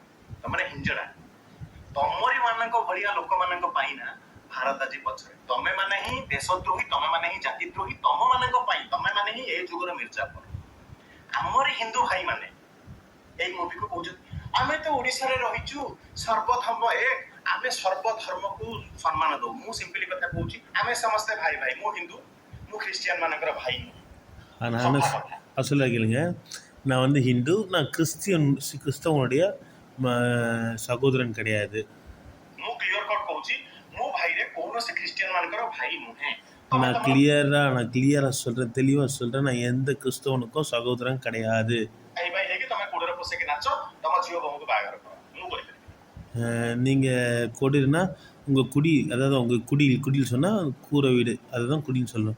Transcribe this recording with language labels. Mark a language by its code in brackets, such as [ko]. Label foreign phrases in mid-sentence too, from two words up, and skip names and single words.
[or] ତମେ ହିଞ୍ଜିଡ଼ା, ତମରି ମାନଙ୍କ ଭଳିଆ ଲୋକମାନଙ୍କ ପାଇଁ ନା ଭାରତ ଆଜି ପଛରେ। ତମେ ମାନେ ହିଁ ଦେଶଦ୍ରୋହୀ, ତମେ ମାନେ ହିଁ ଜାତିଦ୍ରୋହୀ। ତମ ମାନଙ୍କ ପାଇଁ ତମେ ମାନେ ହିଁ ଏ ଯୁଗର ମିର୍ଜାଫର। ଆମରି ହିନ୍ଦୁ ଭାଇ ମାନେ ଏଇ ମୁଭିକୁ କହୁଛନ୍ତି, ଆମେ ତ ଓଡ଼ିଶାରେ ରହିଛୁ, ସର୍ବଧର୍ମ ଏକ, ଆମେ ସର୍ବଧର୍ମକୁ ସମ୍ମାନ ଦଉ। ମୁଁ ସିମ୍ପଲି କଥା କହୁଛି, ଆମେ ସମସ୍ତେ ଭାଇ ଭାଇ। ମୁଁ ହିନ୍ଦୁ, ମୁଁ ଖ୍ରୀଷ୍ଟିଆନ ମାନଙ୍କର ଭାଇ ନୁହେଁ। [ta] அசலாக கேளுங்க, நான் வந்து ஹிந்து. நான் கிறிஸ்தவனுடைய சகோதரன் கிடையாது. நான் கிளியராக சொல்கிறேன், தெளிவாக சொல்கிறேன். நான் எந்த கிறிஸ்தவனுக்கும் சகோதரன் கிடையாது. நீங்கள் கொடினா உங்கள் குடி, அதாவது உங்கள் குடியில் சொன்னால் கூரை வீடு, அதுதான் குடின்னு சொல்லணும்.